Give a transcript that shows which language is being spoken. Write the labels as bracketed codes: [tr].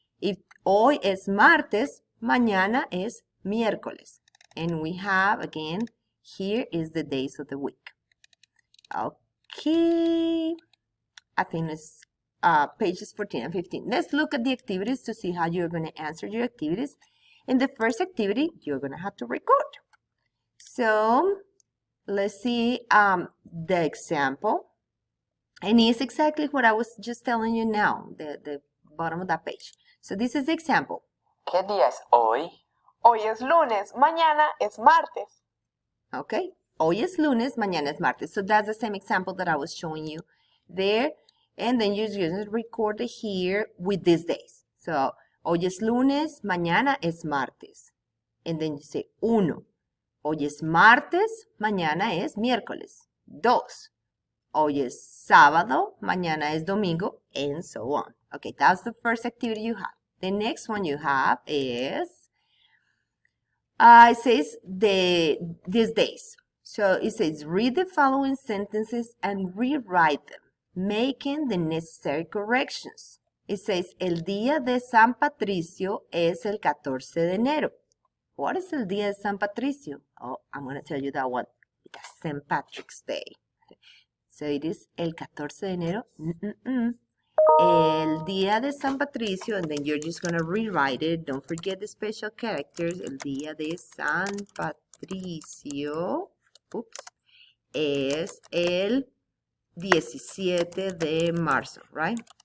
[en] If [es] hoy es martes, mañana es miércoles. [en] And we have, again, here is the days of the week. Okay. I think it's pages 14 and 15. Let's look at the activities to see how you're going to answer your activities. In the first activity, you're going to have to record. So, let's see the example. And it's exactly what I was just telling you now, the bottom of that page. So this is the example. [es] ¿Qué día es hoy? Hoy es lunes, mañana es martes. Okay, hoy es lunes, mañana es martes. [en] So that's the same example that I was showing you there. And then you're going to record it here with these days. [es] So, hoy es lunes, mañana es martes. [en] And then you say [es] uno. Hoy es martes, mañana es miércoles. Dos. Hoy es sábado, mañana es domingo, [en] and so on. Okay, that's the first activity you have. The next one you have is It says these days. So it says, read the following sentences and rewrite them, making the necessary corrections. It says, [es] el día de San Patricio es el 14 de enero. [en] What is [es] el día de San Patricio? [en] Oh, I'm going to tell you that one. It's St. Patrick's Day. So it is [es] el 14 de enero. El día de San Patricio, [en] and then you're just going to rewrite it. Don't forget the special characters. [es] El día de San Patricio, [en] oops, [es] es el 17 de marzo, [en] right?